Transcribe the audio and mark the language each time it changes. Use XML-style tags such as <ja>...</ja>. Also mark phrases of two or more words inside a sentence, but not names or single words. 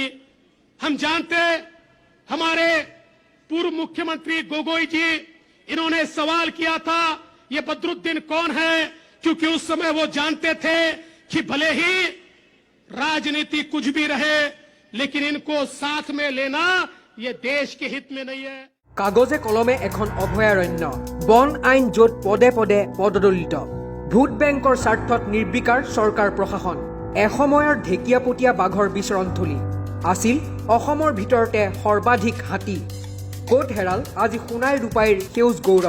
<hi>हम जानते, हमारे पूर्व मुख्यमंत्री गोगोई जी, इन्होंने सवाल किया था ये बदरुद्दीन कौन है, क्योंकि उस समय वो जानते थे कि भले ही राजनीति कुछ भी रहे, लेकिन इनको साथ में लेना ये देश के हित में नहीं है।</hi> <as>কাগজে কলমে এখন অভয়াৰণ্য, বন আইন য'ত পদে পদে পদদলিত, ভোট বেংকৰ স্বাৰ্থত নিৰ্বিকাৰ চৰকাৰ প্ৰশাসন, এসময়ৰ ঢেকীয়াপতীয়া বাঘৰ বিচৰণথলী আছিল অসমৰ ভিতৰতে সৰ্বাধিক হাতী। ক'ত হেৰাল আজি সোণাই ৰূপাইৰ সেউজ গৌৰৱ।</as>